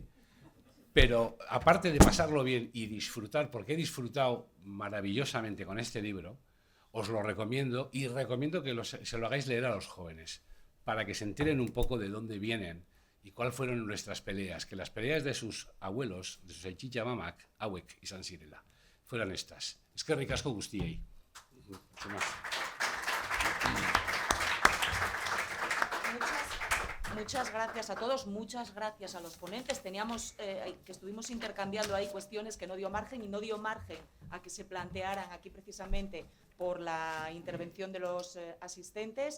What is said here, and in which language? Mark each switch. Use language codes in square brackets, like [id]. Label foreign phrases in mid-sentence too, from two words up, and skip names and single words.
[es] Pero aparte de pasarlo bien y disfrutar, porque he disfrutado maravillosamente con este libro, os lo recomiendo y recomiendo que se lo hagáis leer a los jóvenes, para que se enteren un poco de dónde vienen y cuáles fueron nuestras peleas, que las peleas de sus abuelos, de sus [eu] aichicha mamak, hauek izan zirela, [es] fueran estas. [eu] Eskerrik asko guztiei. [es] Muchas gracias a todos, muchas gracias a los ponentes. Teníamos que estuvimos intercambiando ahí cuestiones que no dio margen a que se plantearan aquí precisamente por la intervención de los asistentes.